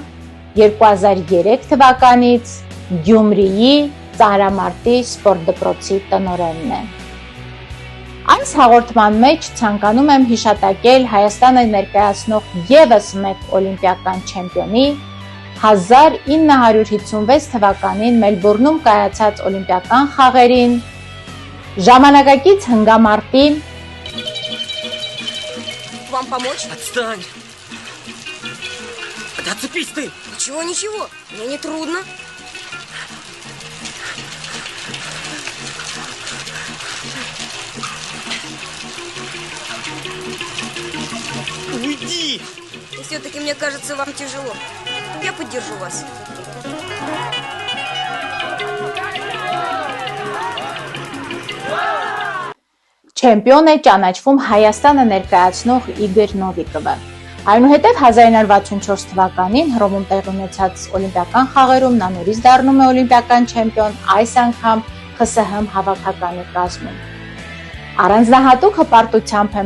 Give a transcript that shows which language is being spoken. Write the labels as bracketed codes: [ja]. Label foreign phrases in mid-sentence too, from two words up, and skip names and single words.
[hy] 2003 թվականից Գյումրիի Ծարամարտի սպորտ դպրոցի տնօրենն է։ Այս հաղորդման մեջ ցանկանում եմ հիշատակել Հայաստանը ներկայացնող եւս մեկ օլիմպիական չեմպիոնի 1956 թվականին Մելբուրնում կայացած օլիմպիական խաղերին ժամանակակից հնգամարտի [ru] Вам помочь? Отстань! Да отцепись ты! Ничего, мне не трудно. Уйди! И все-таки мне кажется, вам тяжело. Я поддержу вас. [hy] Չեմպիոն է ճանաչվում Հայաստանը ներկայացնող Իգոր Նովիկովը։ Այնուհետև 1964 թվականին Հռոմում տեղի ունեցած օլիմպիական խաղերում նա նորից դառնում է օլիմպիական չեմպիոն, այս անգամ ԽՍՀՄ հավաքականի կազմում։ Առանձնահատուկ հպարտությամբ եմ